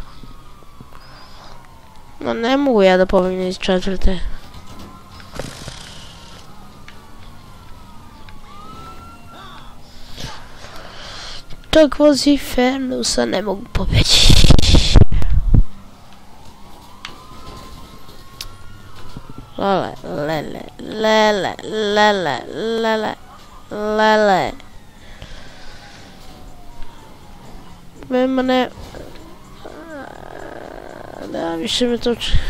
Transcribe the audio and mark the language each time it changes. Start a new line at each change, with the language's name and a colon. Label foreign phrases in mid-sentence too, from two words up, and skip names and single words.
Serbian: No ne mogu ja da pobegnem iz četvrte. Čak vozi Fernusa ne mogu pobeći. Lele, lele, lele, lele, lele, lele. Ma ne... Da, više me to...